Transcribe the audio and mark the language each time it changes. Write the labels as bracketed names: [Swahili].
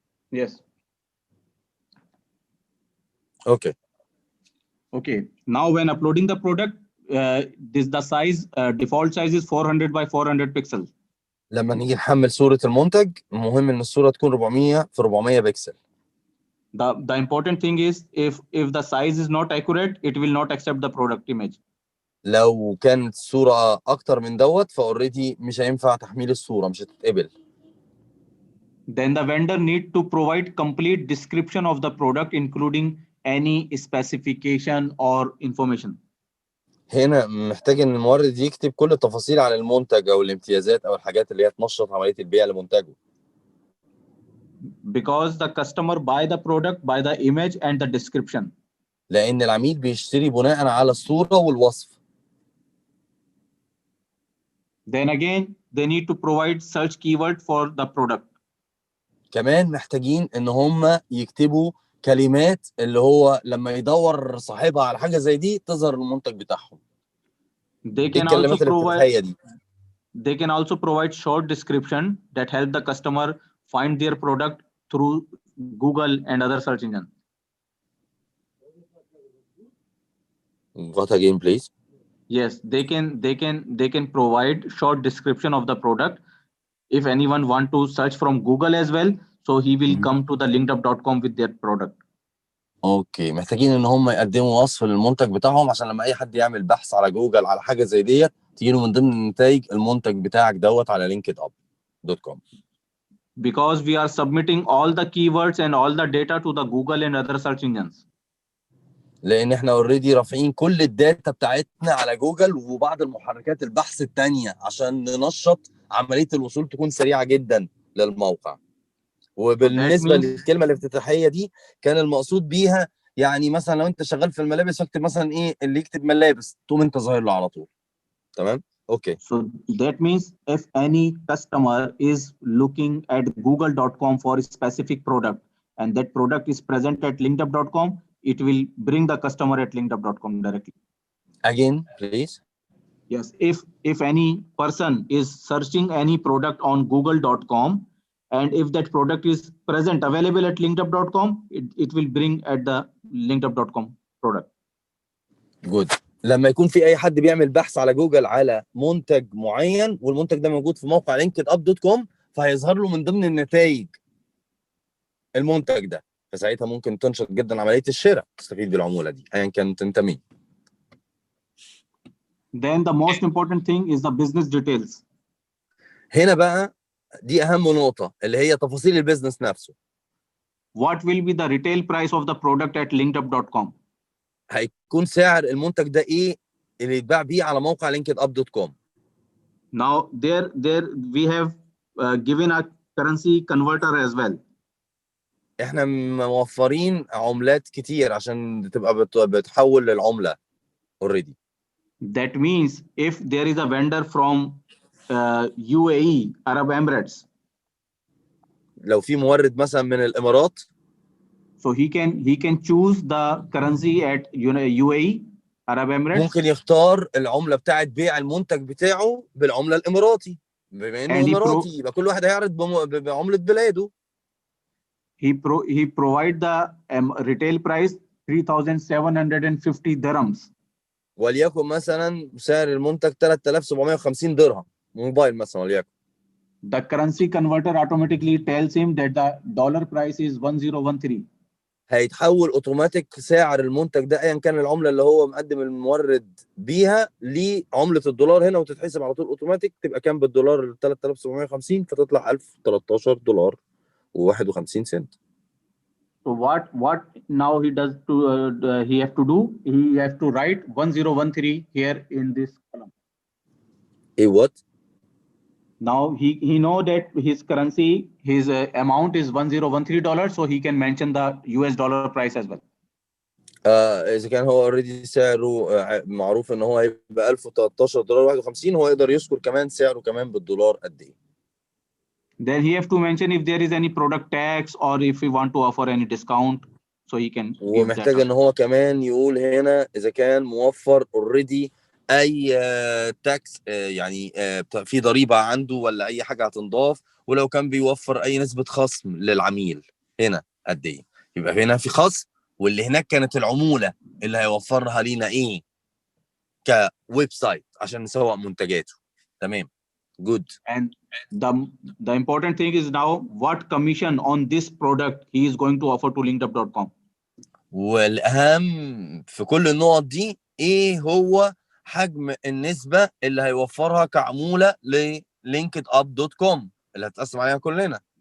[English] Yes. Okay. Now when uploading the product, the size, default size is 400 by 400 pixels. [Arabic] لما نيجي نحمل صورة المنتج مهم ان الصورة تكون 400 في 400 بكسل. [English] The important thing is if the size is not accurate, it will not accept the product image. [Arabic] لو كانت الصورة اكتر من دوت فاوريدي مش هينفع تحميل الصورة، مش هتتقبل. [English] Then the vendor need to provide complete description of the product, including any specification or information. [Arabic] هنا محتاج ان المورد يكتب كل التفاصيل عن المنتج او الامتيازات او الحاجات اللي هي تنشط عملية البيع لمنتجه. [English] Because the customer buy the product by the image and the description. [Arabic] لان العميل بيشتري بناء على الصورة والوصف. [English] Then again, they need to provide search keyword for the product. [Arabic] كمان محتاجين ان هم يكتبوا كلمات اللي هو لما يدور صاحبها على حاجة زي دي تظهر المنتج بتاعهم. [English] They can also provide short description that help the customer find their product through Google and other search engines. What again, please? Yes, they can provide short description of the product. If anyone want to search from Google as well, so he will come to the linkedup.com with their product. [Arabic] اوكي، محتاجين ان هم يقدموا وصف للمنتج بتاعهم عشان لما اي حد يعمل بحث على جوجل على حاجه زي ديت تيجي له من ضمن النتائج المنتج بتاعك دوت على linkedup.com. [English] Because we are submitting all the keywords and all the data to the Google and other search engines. [Arabic] لان احنا [English] already [Arabic] رافعين كل الداتا بتاعتنا على جوجل وبعض المحركات البحث الثانيه عشان ننشط عمليه الوصول تكون سريعه جدا للموقع. وبالنسبه للكلمه الافتتاحيه دي كان المقصود بيها يعني مثلا لو انت شغال في الملابس فاكتب مثلا ايه اللي يكتب ملابس تقوم انت ظاهر له على طول. تمام؟ اوكي. [English] So that means if any customer is looking at google.com for a specific product and that product is present at linkedup.com, it will bring the customer at linkedup.com directly. Again, please. Yes, if any person is searching any product on google.com and if that product is present available at linkedup.com, it will bring at the linkedup.com product. Good. [Arabic] لما يكون في اي حد بيعمل بحث على جوجل على منتج معين والمنتج ده موجود في موقع linkedup.com فهيظهر له من ضمن النتائج المنتج ده، فساعتها ممكن تنشط جدا عمليه الشراء، تستفيد بالعموله دي ايا كانت انت مين. [English] Then the most important thing is the business details. [Arabic] هنا بقى دي اهم نقطه اللي هي تفاصيل البيزنس نفسه. [English] What will be the retail price of the product at linkedup.com? [Arabic] هيكون سعر المنتج ده ايه اللي يتباع بيه على موقع linkedup.com. [English] Now there we have given a currency converter as well. [Arabic] احنا موفرين عملات كتير عشان تبقى بتحول للعمله [English] already. That means if there is a vendor from UAE, Arab Emirates, [Arabic] لو في مورد مثلا من الامارات [English] so he can choose the currency at UAE, Arab Emirates, [Arabic] ممكن يختار العمله بتاعه بيع المنتج بتاعه بالعمله الاماراتي. بما انه [English] and [Arabic] اماراتي يبقى كل واحد هيعرض بعمله بلاده. [English] he provide the retail price 3,750 dirhams. [Arabic] وليكن مثلا سعر المنتج 3750 درهم موبايل مثلا وليكن. [English] The currency converter automatically tells him that the dollar price is 1013. [Arabic] هيتحول اوتوماتيك سعر المنتج ده ايا كان العمله اللي هو مقدم المورد بيها لعمله الدولار هنا، وتتحسب على طول اوتوماتيك. تبقى كام بالدولار؟ 3750، فتطلع 1013 دولار و51 سنت. [English] So what now he does to he have to do? He has to write 1013 here in this column. [Arabic] ايه [English] What? Now he know that his currency, his amount is $1013, so he can mention the US dollar price as well. [Arabic] اذا كان هو [English] already [Arabic] سعره معروف ان هو هيبقى 1013 دولار 51، هو يقدر يذكر كمان سعره كمان بالدولار قد ايه. [English] Then he have to mention if there is any product tax or if we want to offer any discount, so he can give that. [Arabic] ومحتاج ان هو كمان يقول هنا اذا كان موفر [English] already [Arabic] اي تاكس، يعني في ضريبه عنده ولا اي حاجه هتنضاف، ولو كان بيوفر اي نسبه خصم للعميل هنا قد ايه. يبقى هنا في خصم، واللي هناك كانت العموله اللي هيوفرها لينا ايه كويب سايت عشان نسوق منتجاته. تمام، [English] Good. And the important thing is now what commission on this product he is going to offer to linkedup.com. [Arabic] والاهم في كل النقط دي ايه هو حجم النسبه اللي هيوفرها كعموله لlinkedup.com اللي هتقسم عليها كلنا.